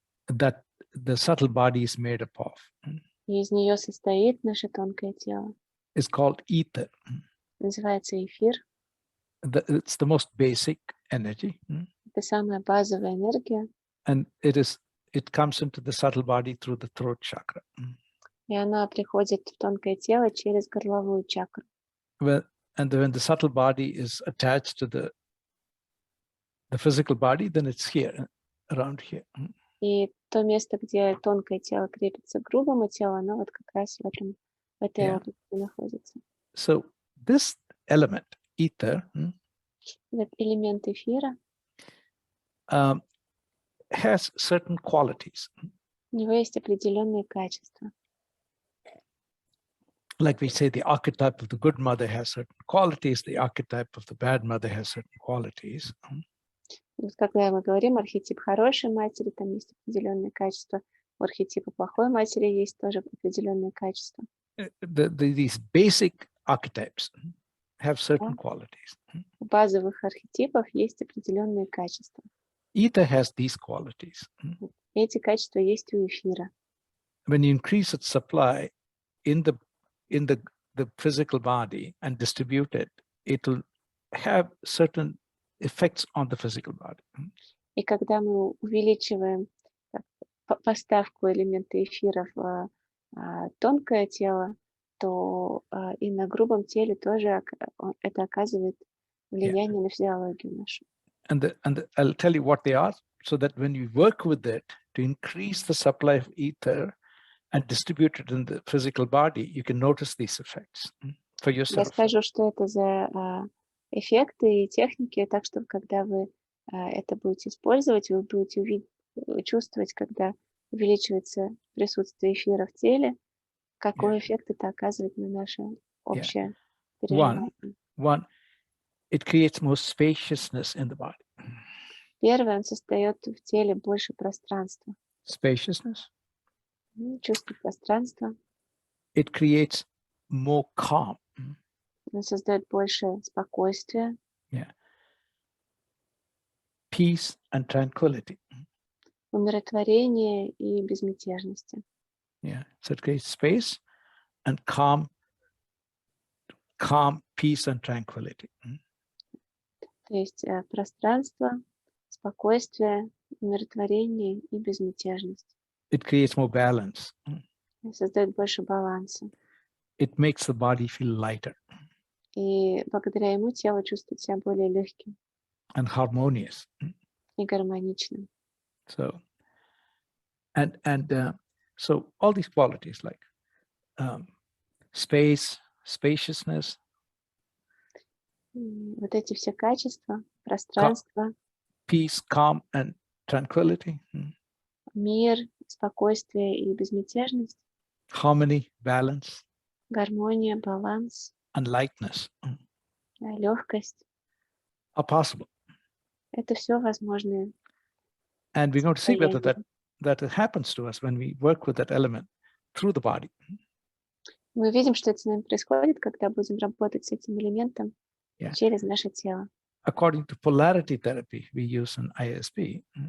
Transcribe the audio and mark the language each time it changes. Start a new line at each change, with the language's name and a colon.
English: that the subtle body is made up of
Russian: и из нее состоит наше тонкое тело,
English: is called ether.
Russian: называется эфир.
English: It's the most basic energy.
Russian: Это самая базовая энергия.
English: And it comes into the subtle body through the throat chakra.
Russian: И она приходит в тонкое тело через горловую чакру.
English: And when the subtle body is attached to the physical body, then it's here, around here.
Russian: И то место, где тонкое тело крепится к грубому телу, оно вот как раз в этой области находится.
English: So this element, ether,
Russian: Этот элемент эфира,
English: has certain qualities.
Russian: у него есть определенные качества.
English: Like we say, the archetype of the good mother has certain qualities, the archetype of the bad mother has certain qualities.
Russian: Вот когда мы говорим архетип хорошей матери, там есть определенные качества. У архетипа плохой матери есть тоже определенные качества.
English: These basic archetypes have certain qualities.
Russian: У базовых архетипов есть определенные качества.
English: Ether has these qualities.
Russian: Эти качества есть у эфира.
English: When you increase its supply in the physical body and distribute it, it will have certain effects on the physical body.
Russian: И когда мы увеличиваем поставку элемента эфира в тонкое тело, то и на грубом теле тоже это оказывает влияние на физиологию нашу.
English: And I'll tell you what they are, so that when you work with it to increase the supply of ether and distribute it in the physical body, you can notice these effects for yourself.
Russian: Я скажу, что это за эффекты и техники, так что когда вы это будете использовать, вы будете чувствовать, когда увеличивается присутствие эфира в теле, какой эффект это оказывает на наше общее переживание.
English: One, it creates more spaciousness in the body.
Russian: Первое, он создает в теле больше пространства.
English: Spaciousness.
Russian: Чувство пространства.
English: It creates more calm.
Russian: Он создает больше спокойствия.
English: Peace and tranquility.
Russian: Умиротворение и безмятежности.
English: So it creates space and calm, peace and tranquility.
Russian: То есть пространство, спокойствие, умиротворение и безмятежность.
English: It creates more balance.
Russian: Создает больше баланса.
English: It makes the body feel lighter.
Russian: И благодаря ему тело чувствует себя более легким.
English: And harmonious.
Russian: И гармоничным.
English: So, so all these qualities like space, spaciousness.
Russian: Вот эти все качества, пространство.
English: Peace, calm and tranquility.
Russian: Мир, спокойствие и безмятежность.
English: Harmony, balance.
Russian: Гармония, баланс.
English: And lightness.
Russian: Легкость.
English: Are possible.
Russian: Это все возможно.
English: And we're going to see whether that happens to us when we work with that element through the body.
Russian: Мы видим, что это с нами происходит, когда будем работать с этим элементом через наше тело.
English: According to polarity therapy we use in ISP.